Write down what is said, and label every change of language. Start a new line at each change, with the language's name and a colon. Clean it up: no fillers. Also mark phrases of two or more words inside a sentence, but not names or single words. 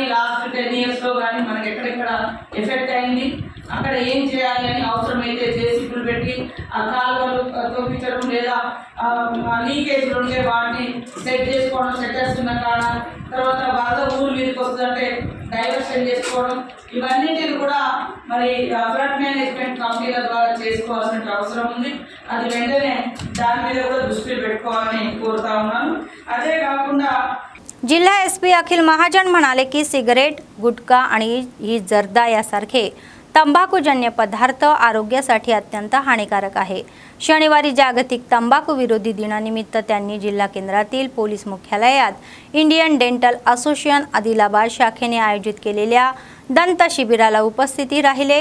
English: last 10 years
Telugu: లో కానీ మనకి ఎక్కడెక్కడ ఎఫెక్ట్ అయింది, అక్కడ ఏం చేయాలి అని అవసరమైతే జేసీబీలు పెట్టి ఆ కాలువలు తొప్పించడం లేదా లీకేజ్లు ఉంటే వాటిని సెట్ చేసుకోవడం, సెటర్స్ ఉన్న కాడ తర్వాత వరద ఊరు మీదకి వస్తుందంటే డైవర్షన్ చేసుకోవడం, ఇవన్నిటిని కూడా మరి
English: flood management
Telugu: కంపెనీల ద్వారా చేసుకోవాల్సిన అవసరం ఉంది। అది వెంటనే దాని మీద కూడా दृष्टी పెట్టుకోవాలని కోరుతా ఉన్నాను। అదే కాకుండా
Marathi: जिल्हा एसपी अखिल महाजन म्हणाले की सिगरेट, गुटखा आणि ही जर्दा यासारखे तंबाखूजन्य पदार्थ आरोग्यासाठी अत्यंत हानिकारक आहे। शनिवारी जागतिक तंबाखू विरोधी दिनानिमित्त त्यांनी जिल्हा केंद्रातील पोलीस मुख्यालयात इंडियन डेंटल असोसिएशन आदिलाबाद शाखेने आयोजित केलेल्या दंत शिबिराला उपस्थिती राहिले।